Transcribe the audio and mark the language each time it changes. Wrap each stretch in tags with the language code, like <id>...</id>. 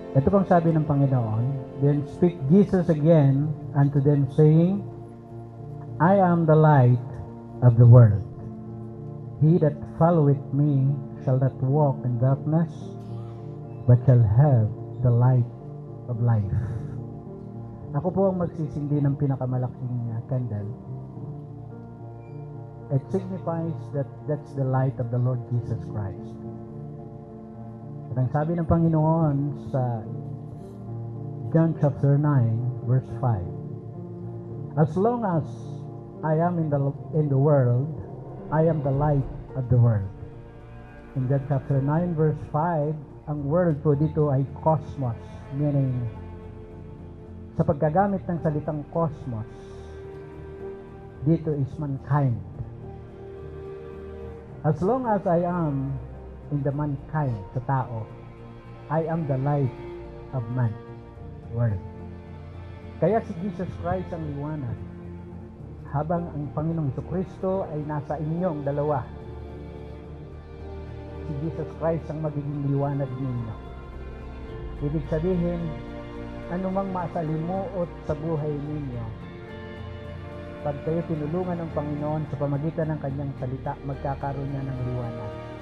<tl>Ito pang sabi ng Panginoon,</tl> <en>Then speak Jesus again unto them, saying, I am the light of the world. He that followeth me shall not walk in darkness, but shall have the light of life.</en> <tl>Ako po ang magsisindi ng pinakamalaking candle.</tl> <en>It signifies that that's the light of the Lord Jesus Christ.</en> <tl>At ang sabi ng Panginoon sa</tl> <en>John chapter 9, verse 5, As long as I am in the world, I am the light of the world.</en> <tl>In John chapter 9, verse 5, ang world po dito ay cosmos, meaning sa paggagamit ng salitang cosmos, dito is mankind.</tl> <en>As long as I am in the mankind,</en> <tl>sa tao,</tl> <en>I am the light of man, world.</en> <tl>Kaya si Jesus Christ ang liwanag. Habang ang Panginoong Jesucristo ay nasa inyong dalawa, si Jesus Christ ang magiging liwanag ninyo. Ibig sabihin, anumang masalimuot sa buhay ninyo, pag kayo tinulungan ng Panginoon sa pamagitan ng kanyang salita, magkakaroon niya ng liwanag.</tl>